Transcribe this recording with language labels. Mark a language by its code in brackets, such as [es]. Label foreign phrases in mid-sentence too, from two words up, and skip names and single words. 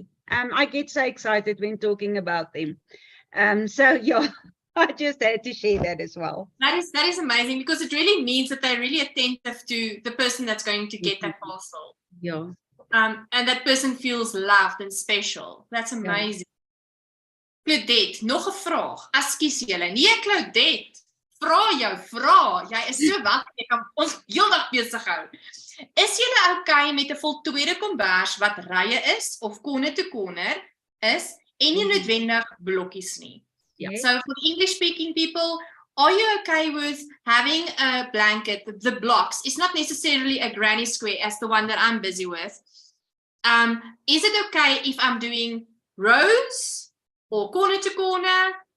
[en] I get so excited when talking about them. So yeah, I just had to share that as well. That is amazing, because it really means that they're really attentive to the person that's going to get that parcel. Yeah. And that person feels loved and special. That's amazing. Claudette, [af] nog 'n vraag. Ekskuus julle. Nee, Claudette, vra. Jy is so wat, jy kan ons heeldag besig hou. Is julle okay met 'n voltooide kombers wat rye is of [en] corner to corner [af] is en nie noodwendig blokkies nie? [en] Yes. So for English speaking people, are you okay with having a blanket, the blocks? It's not necessarily a granny square as the one that I'm busy with. Is it okay if I'm doing rows or corner to corner?